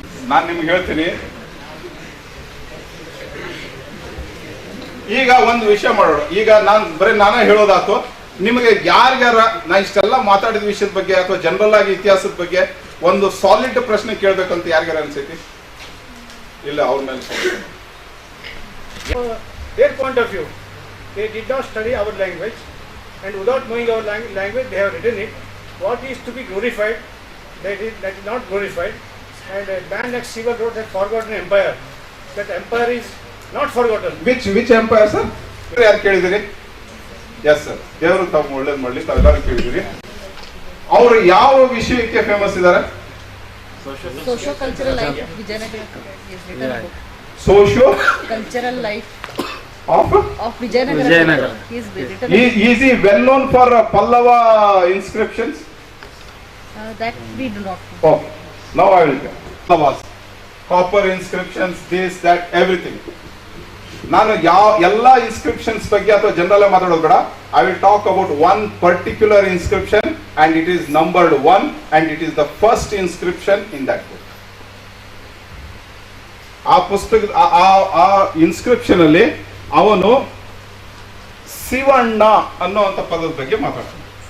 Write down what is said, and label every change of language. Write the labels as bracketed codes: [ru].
[kn] ನಾನು ನಿಮ್ಗೆ ಹೇಳ್ತೀನಿ, ಈಗ ಒಂದು ವಿಷಯ ಮಾಡೋಣ. ಈಗ ನಾನೇ ಹೇಳೋದಾತು, ನಿಮಗೆ ಯಾರ್ಯಾರ ನಾ ಇಷ್ಟೆಲ್ಲ ಮಾತಾಡಿದ ವಿಷಯದ ಬಗ್ಗೆ ಅಥವಾ ಜನರಲ್ ಆಗಿ ಇತಿಹಾಸದ ಬಗ್ಗೆ ಒಂದು ಸಾಲಿಡ್ ಪ್ರಶ್ನೆ ಕೇಳ್ಬೇಕಂತ ಯಾರ್ಯಾರ ಅನ್ಸೈತಿ? ಇಲ್ಲ, ಅವ್ರ ಮೇಲೆ. [en] Their point of view, they did not study our language, and without knowing our language, they have written it. What is to be glorified, that is not glorified. And a man like Shiva wrote that forgotten empire. That empire is not forgotten. Which empire, sir? [kn] ಯಾರು ಕೇಳಿದಿರಿ? Yes sir, ದೇವರು ತಾವು ಒಳ್ಳೇದು ಮಾಡಲಿ, ತಾವೆಲ್ಲರೂ ಕೇಳಿದಿರಿ. ಅವರು ಯಾವ ವಿಷಯಕ್ಕೆ ಫೇಮಸ್ ಇದ್ದಾರೆ? [en] Socio cultural life Vijayanagara is written book. Socio cultural life of Vijayanagara is written. Is he well known for Pallava inscriptions? That we do not know. Okay, now I will tell. Pallavas, copper inscriptions, this, that, everything. [kn] ನಾನು ಎಲ್ಲ inscriptions ಬಗ್ಗೆ ಅಥವಾ general ಮಾತಾಡೋದು ಬೇಡ. [en] I will talk about one particular inscription and it is numbered 1 and it is the first inscription in that book. [kn] ಆ ಪುಸ್ತಕ ಆ inscription ಅಲ್ಲಿ ಅವನು ಶಿವಣ್ಣ ಅನ್ನೋಂಥ ಪದದ ಬಗ್ಗೆ ಮಾತಾಡ್ತಾನೆ.